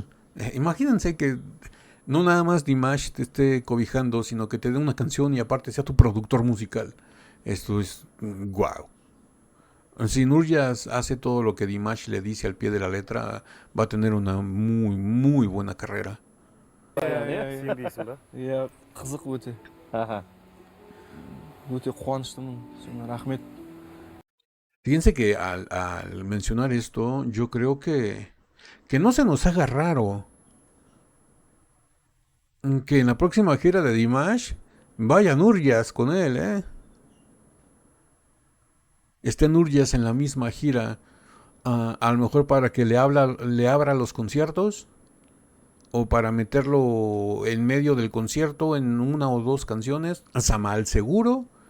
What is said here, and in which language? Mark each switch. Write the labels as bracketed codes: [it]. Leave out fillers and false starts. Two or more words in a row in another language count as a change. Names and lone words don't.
[es] Imagínense que no nada más Dimash te esté cobijando, sino que te dé una canción y aparte sea tu productor musical. Esto es guau. Si Nurjaz hace todo lo que Dimash le dice al pie de la letra, va a tener una muy, muy buena carrera. [kk] Сенбейсің ба? Иә, қызық өте. Өте қуаныштымын. Рахмет. [es] Fíjense que al mencionar esto, yo creo que no se nos haga raro que en la próxima gira de Dimash vaya Nurjaz con él, ¿eh? Esté Nurjaz en la misma gira, a lo mejor para que le abra los conciertos, o para meterlo en medio del concierto en una o dos canciones, Samal seguro,